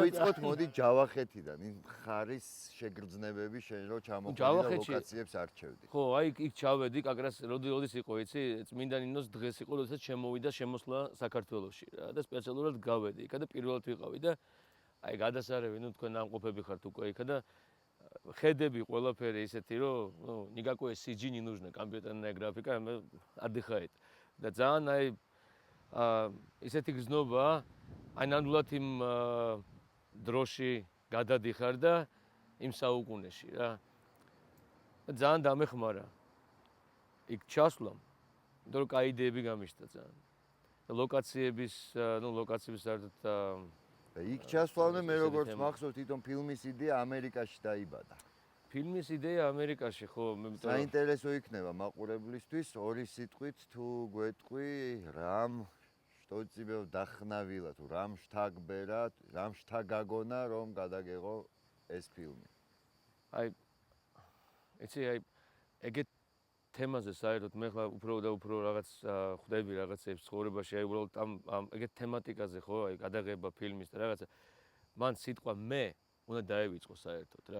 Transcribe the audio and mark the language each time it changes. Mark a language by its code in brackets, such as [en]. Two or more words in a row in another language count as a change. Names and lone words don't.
[ka] დავიწყოთ მოდი ჯავახეთიდან. იმ ხარის შეგრძნებები შენ რო ჩამოყვანდი და ლოკაციებს არჩევდი. ხო, აი იქ ჩავედი, კაკრას როდის იყო იცი? წმინდა ნინოს დღეს იყო, როდესაც შემოვიდა შემოსვლა საქართველოში რა და სპეციალურად გავედი იქა და პირველად ვიყავი და აი გადასარევი, ნუ თქვენ ამყოფები ხართ უკვე იქა და ხედები ყველაფერი ისეთი, რომ, [ru] ну, никакой CG не нужно, компьютерная графика, отдыхает. [ka] და ძალიან აი ისეთი გზნობა, აი ნამდვილად იმ დროში გადადიხარ და იმ საუკუნეში რა. ძალიან დამეხმარა. იქ ჩასვლამ, იმიტომ რომ კაი იდეები გამიშთა ძალიან. და ლოკაციების საერთოდ და იქ ჩასვლამდე მე როგორც მახსოვს, თვითონ ფილმის იდეა ამერიკაში დაიბადა. ფილმის იდეა ამერიკაში ხო, მე იმიტომ რომ საინტერესო იქნება მაყურებლისთვის ორი სიტყვით თუ გვეტყვი რამ [ru] что тебе вдохновило, [ka] თუ რამ შთაგბერა, რამ შთაგაგონა რომ გადაგეღო ეს ფილმი. აი ეგეთ თემაზე საერთოდ მე ხლა უფრო და უფრო რაღაც ხვდები რაღაცებს ცხოვრებაში, აი უბრალოდ ამ ეგეთ თემატიკაზე ხო, აი გადაღება ფილმის და რაღაცა მან სიტყვა მე უნდა დაევიწყო საერთოდ რა.